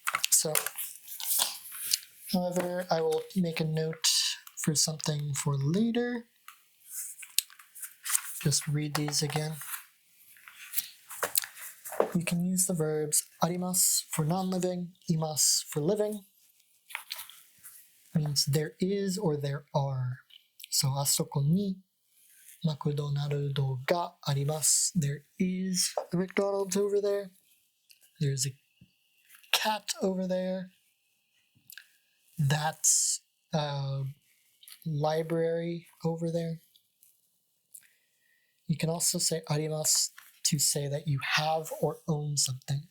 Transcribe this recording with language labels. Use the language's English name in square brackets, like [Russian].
[English] So, however, I will make a note for something for later. Just read these again. You can use the verbs arimasu for non-living, imasu for living. It means there is or there are. [Japanese] So, あそこにマクドナルドがあります. [English] There is a McDonald's over there. There's a cat over there. That's a library over there. You can also say あります to say that you have or own something.